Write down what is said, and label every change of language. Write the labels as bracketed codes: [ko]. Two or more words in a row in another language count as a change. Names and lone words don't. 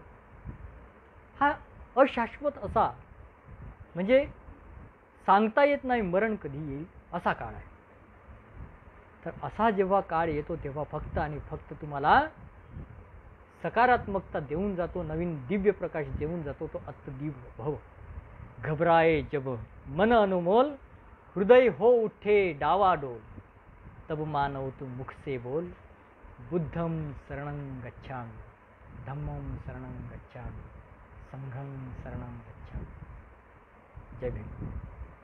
[mr] हा अशाश्वत असा, म्हणजे सांगता येत नाही मरण कधी येईल असा काळ आहे. तर असा जेव्हा काळ येतो तेव्हा फक्त आणि फक्त तुम्हाला सकारात्मकता देऊन जातो, नवीन दिव्य प्रकाश देऊन जातो तो [pi] अत्तदीप भव. [hi] घबराए जब मन अनुमोल, हृदय हो उठे डावाडोल, तब मानव तू मुख से बोल, [pi] बुद्धम शरणं गच्छामि, धम्मं शरणं गच्छामि, संघं शरणं गच्छामि. [mr] जय भीम.